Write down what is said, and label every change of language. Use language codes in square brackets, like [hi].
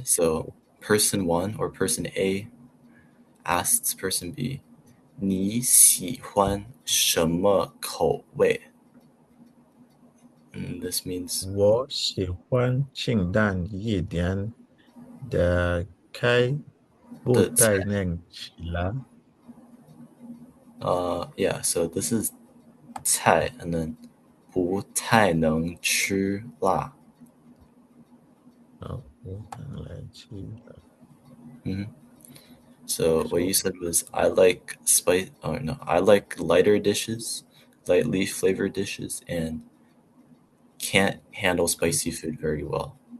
[en] So person one or person A asks person B, [zh] 你喜欢什么口味? [en] And this means [zh] 我喜欢清淡一点的菜，不太能吃辣。 [en] yeah, so this is 菜 and then [zh] 不太能吃辣。不太能吃辣。 [en] So what you said was I like spice. Oh no, I like lighter dishes, lightly flavored dishes, and can't handle spicy food very well.